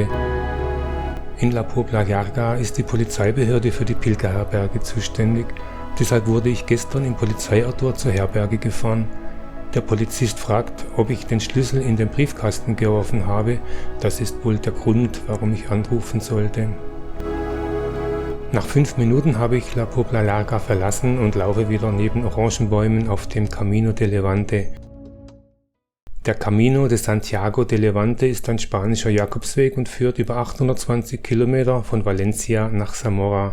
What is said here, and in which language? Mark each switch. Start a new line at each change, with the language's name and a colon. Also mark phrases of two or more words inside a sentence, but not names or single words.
German: In La Pobla Llarga ist die Polizeibehörde für die Pilgerherberge zuständig, deshalb wurde ich gestern im Polizeiauto zur Herberge gefahren. Der Polizist fragt, ob ich den Schlüssel in den Briefkasten geworfen habe, das ist wohl der Grund, warum ich anrufen sollte. Nach 5 Minuten habe ich La Pobla Llarga verlassen und laufe wieder neben Orangenbäumen auf dem Camino de Levante. Der Camino de Santiago de Levante ist ein spanischer Jakobsweg und führt über 820 Kilometer von Valencia nach Zamora.